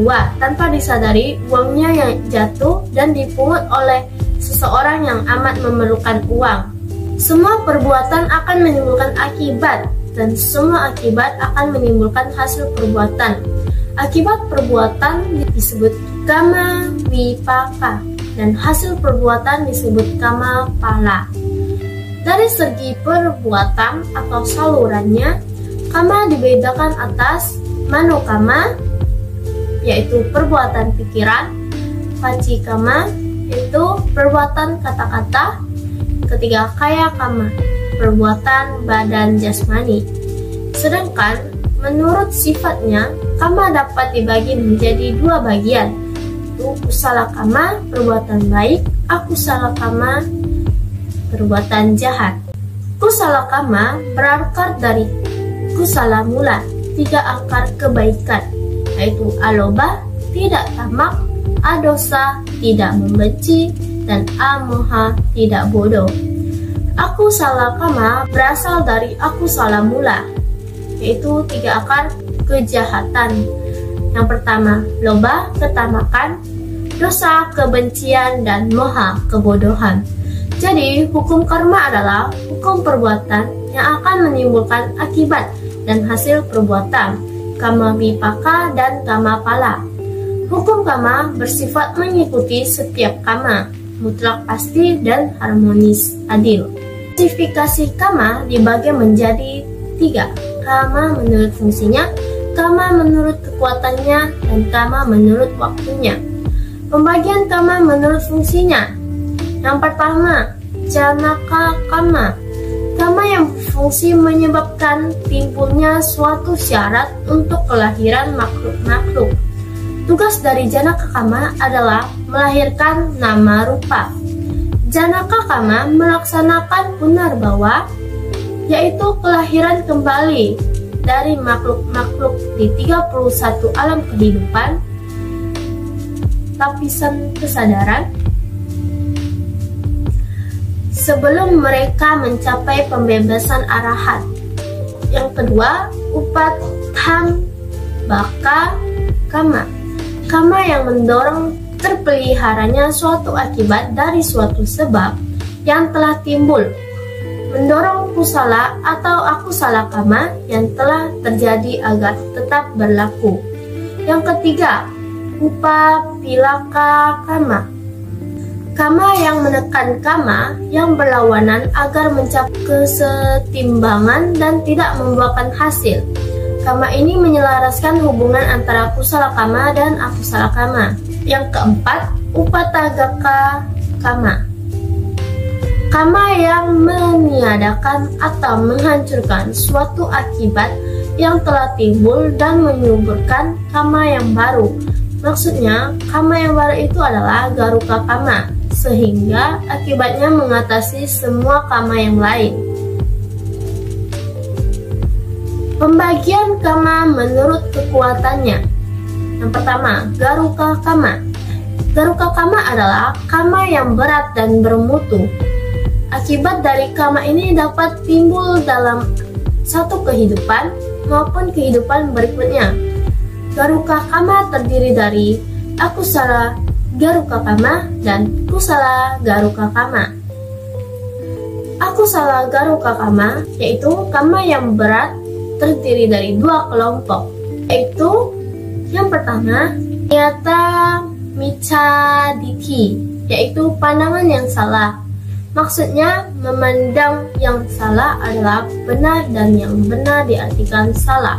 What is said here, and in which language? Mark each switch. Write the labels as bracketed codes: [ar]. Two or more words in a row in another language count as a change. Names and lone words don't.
[id] Tanpa disadari, uangnya yang jatuh dan dipungut oleh seseorang yang amat memerlukan uang. Semua perbuatan akan menimbulkan akibat, dan semua akibat akan menimbulkan hasil perbuatan. Akibat perbuatan disebut [pi] kama vipaka, [id] dan hasil perbuatan disebut [pi] kama pala. [id] Dari segi perbuatan atau salurannya, kama dibedakan atas manokama, yaitu perbuatan pikiran, pacikama, yaitu perbuatan kata-kata, ketiga [pi] kaya kama, [id] perbuatan badan jasmani. Sedangkan menurut sifatnya, kama dapat dibagi menjadi dua bagian, yaitu [pi] kusala kama, [id] perbuatan baik, [pi] akusala kama, [id] perbuatan jahat. [pi] Kusala kama [id] berakar dari [pi] kusala mula, [id] 3 akar kebaikan, yaitu aloba, tidak tamak, adosa, tidak membenci, dan amoha, tidak bodoh. [pi] Akusala kama [id] berasal dari [pi] akusala mula, [id] yaitu 3 akar kejahatan. Yang pertama, loba, ketamakan, dosa, kebencian, dan moha, kebodohan. Jadi, hukum karma adalah hukum perbuatan yang akan menimbulkan akibat dan hasil perbuatan, [pi] kama vipaka dan kama pala. [id] Hukum kama bersifat mengikuti setiap kama, mutlak pasti dan harmonis, adil. Klasifikasi kama dibagi menjadi 3, kama menurut fungsinya, kama menurut kekuatannya, dan kama menurut waktunya. Pembagian kama menurut fungsinya. Yang pertama, [pi] janaka kama. [id] Kama yang berfungsi menyebabkan timbulnya suatu syarat untuk kelahiran makhluk-makhluk. Tugas dari [pi] janaka kama [id] adalah melahirkan [pi] nama rupa. Janaka kama [id] melaksanakan punarbawa, yaitu kelahiran kembali dari makhluk-makhluk di 31 alam kehidupan, lapisan kesadaran, sebelum mereka mencapai pembebasan arahat. Yang kedua, [pi] upatham baka kama. [id] Kama yang mendorong terpeliharanya suatu akibat dari suatu sebab yang telah timbul, mendorong kusala atau [pi] akusala kama [id] yang telah terjadi agar tetap berlaku. Yang ketiga, [pi] upapilaka kama. [id] Kama yang menekan kama yang berlawanan agar mencapai kesetimbangan dan tidak membuahkan hasil. Kama ini menyelaraskan hubungan antara [pi] kusala kama [id] dan [pi] akusala kama. [id] Yang keempat, [pi] upatagaka kama. [id] Kama yang meniadakan atau menghancurkan suatu akibat yang telah timbul dan menyuburkan kama yang baru. Maksudnya, kama yang baru itu adalah [pi] garuka kama, [id] sehingga akibatnya mengatasi semua kama yang lain. Pembagian kama menurut kekuatannya. Yang pertama, [pi] garuka kama. Garuka kama [id] adalah kama yang berat dan bermutu. Akibat dari kama ini dapat timbul dalam satu kehidupan maupun kehidupan berikutnya. [pi] Garuka kama [id] terdiri dari [pi] akusala garuka kama [id] dan [pi] kusala garuka kama. Akusala garuka kama [id] yaitu kama yang berat terdiri dari dua kelompok, yaitu yang pertama [pi] nyata micadiki, [id] yaitu pandangan yang salah. Maksudnya memandang yang salah adalah benar dan yang benar diartikan salah.